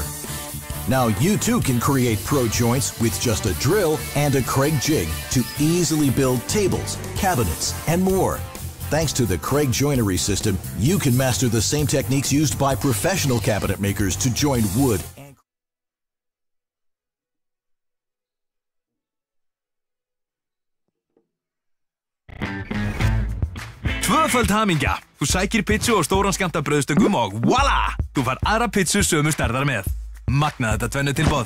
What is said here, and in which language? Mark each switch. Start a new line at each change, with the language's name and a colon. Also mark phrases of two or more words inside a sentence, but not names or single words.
English: Now you too can create pro joints with just a drill and a Craig jig to easily build tables, cabinets, and more. Thanks to the Craig joinery system, you can master the same techniques used by professional cabinet makers to join wood and
Icelandic: Tvöföld hamingja. Þú sækir pizzu og stóran skammta brauðstöngum og voila! Þú fær aðra pizzu sömu stærðar með. Magnað þetta tvennu tilboð.